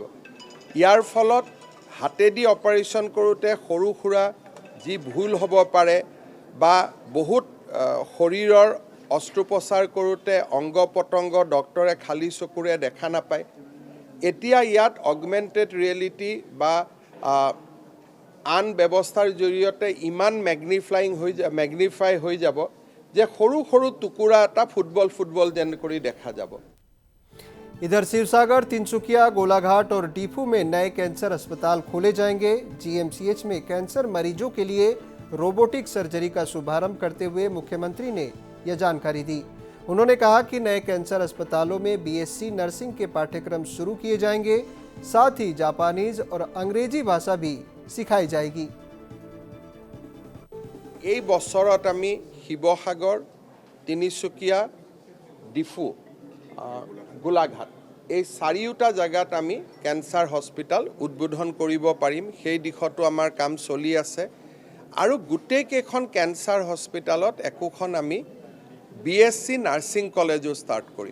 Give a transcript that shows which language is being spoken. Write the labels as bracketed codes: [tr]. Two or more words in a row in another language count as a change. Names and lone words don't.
[as] ইয়াৰ ফলত হাতেদি অপাৰেশ্যন কৰোঁতে সৰু সুৰা যি ভুল হ'ব পাৰে বা বহুত শৰীৰৰ অস্ত্ৰোপচাৰ কৰোঁতে অংগ পতংগ ডক্টৰে খালী চকুৰে দেখা নাপায়। এতিয়া ইয়াত [en] augmented reality [as] বা আন ব্যৱস্থাৰ জৰিয়তে ইমান ম্যাগনিফাই হৈ যাব যে সৰু সৰু টুকুৰা এটা ফুটবল যেন কৰি দেখা যাব। [hi] इधर शिवसागर, तिनसुकिया, गोलाघाट और डीफू में नए कैंसर अस्पताल खोले जाएंगे। GMCH में कैंसर मरीजों के लिए [en] robotic surgery [hi] का शुभारंभ करते हुए मुख्यमंत्री ने यह जानकारी दी। उन्होंने कहा कि नए कैंसर अस्पतालों में [en] BSc nursing [hi] के पाठ्यक्रम शुरू किए जाएंगे। साथ ही जापानीज और अंग्रेजी भाषा भी सिखाई जाएगी। [as] এই বছৰত আমি শিৱসাগৰ, তিনিচুকীয়া, ডিফু, গোলাঘাট এই চাৰিওটা জায়গাত আমি [en] cancer hospital [as] উদ্বোধন কৰিব পাৰিম। সেই দিশতো আমাৰ কাম চলি আছে আৰু গোটেই কেইখন [en] cancer hospital [as] একোখন আমি [en] BSc nursing college [as] ষ্টাৰ্ট কৰিম।